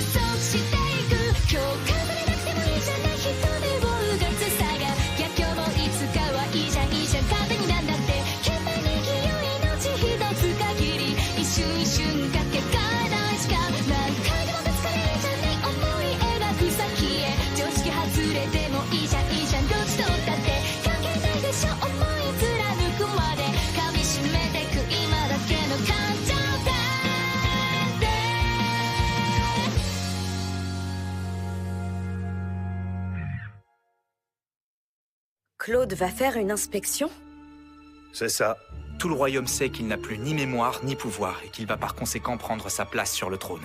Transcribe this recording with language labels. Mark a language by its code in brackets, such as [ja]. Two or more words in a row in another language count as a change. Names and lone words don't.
[ja] 速していく今日飾れなくてもいいじゃない人でをうがつさが逆境もいつかはいいじゃんいいじゃん勝手になんだって決まり清い命一つ限り一瞬一瞬かけがえないしか何回でもぶつかれるじゃない思い描く先へ常識外れてもいいじゃんいいじゃんどっちとったって関係ないでしょ思い貫くまで噛み締めてく今だけの感情だって [fr] Claude va faire une inspection? C'est ça. Tout le royaume sait qu'il n'a plus ni mémoire ni pouvoir et qu'il va par conséquent prendre sa place sur le trône.